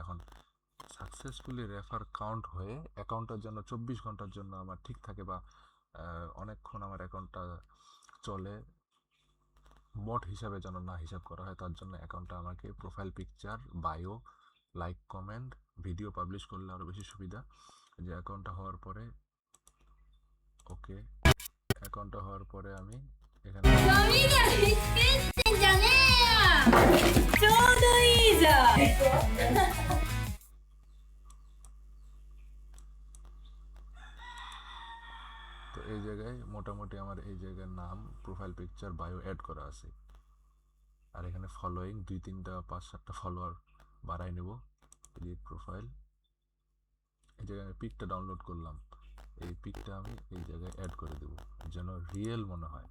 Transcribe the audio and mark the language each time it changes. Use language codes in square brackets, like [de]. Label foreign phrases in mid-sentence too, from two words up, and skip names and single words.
[bn] এখন [en] successfully refer count [bn] হয়ে অ্যাকাউন্টটার জন্য 24 ঘন্টার জন্য আমার ঠিক থাকে, বা অনেকক্ষণ আমার অ্যাকাউন্টটা চলে, বট হিসাবে যেন না হিসাব করা হয়, তার জন্য অ্যাকাউন্টটা আমাকে [en] profile picture, [bn] বায়ো, লাইক, কমেন্ট, [en] video publish [bn] করলে আরও বেশি সুবিধা। যে অ্যাকাউন্টটা হওয়ার পরে, ওকে, অ্যাকাউন্টটা হওয়ার পরে আমি এখানে [ja] ゴミが見つけてんじゃねえよちょうどいいじゃん [bn] তো এই জায়গায় মোটামুটি আমার এই জায়গার নাম, [en] profile picture, [bn] বায়ো অ্যাড করা আছে। আর এখানে ফলোয়িং 2-3টা 5-7টা ফলোয়ার বাড়াই নেব। [en] edit profile, [bn] এই জায়গায় আমি পিকটা ডাউনলোড করলাম, এই পিকটা আমি এই জায়গায় অ্যাড করে দেব যেন রিয়েল মনে হয়।